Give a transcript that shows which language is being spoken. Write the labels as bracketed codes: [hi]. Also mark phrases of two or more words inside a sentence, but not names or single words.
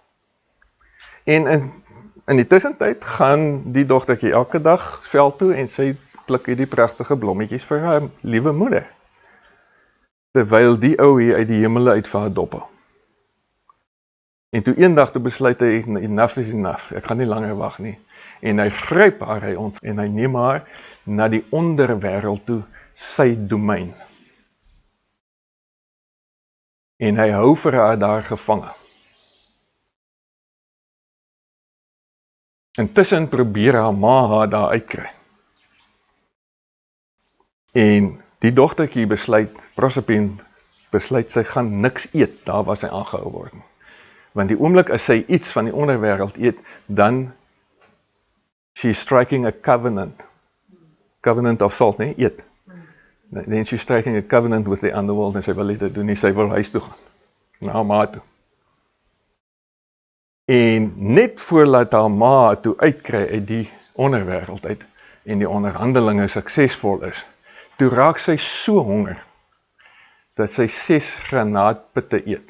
[af] En in die tussentyd gaan die dogtertjie elke dag veld toe en sy pluk hierdie pragtige blommetjies vir haar liewe moeder. Terwyl die ou hier uit die hemele uit vir haar dophou. En toe eendag toe besluit hy, [en] enough is enough, [af] ek gaan nie langer wag nie. En hy gryp haar, en hy neem haar na die onderwêreld toe, sy domein. En hy hou vir haar daar gevange. Intussen probeer haar ma haar daar uitkry. En die dogtertjie besluit, Proserpine besluit, sy gaan niks eet, daar waar sy aangehou word. Want die oomblik as sy iets van die onderwêreld eet, dan [en] she's striking a covenant. Covenant of salt, [af] nee, eet. [en] Then she's striking a covenant with the underworld, [af] en sy wil dit doen nie, sy wil huis toe gaan. Na haar ma toe. En net voordat haar ma toe uitkry uit die onderwêreld uit, en die onderhandelinge suksesvol is, toe raak sy so honger, dat sy 6 granaatpitte eet.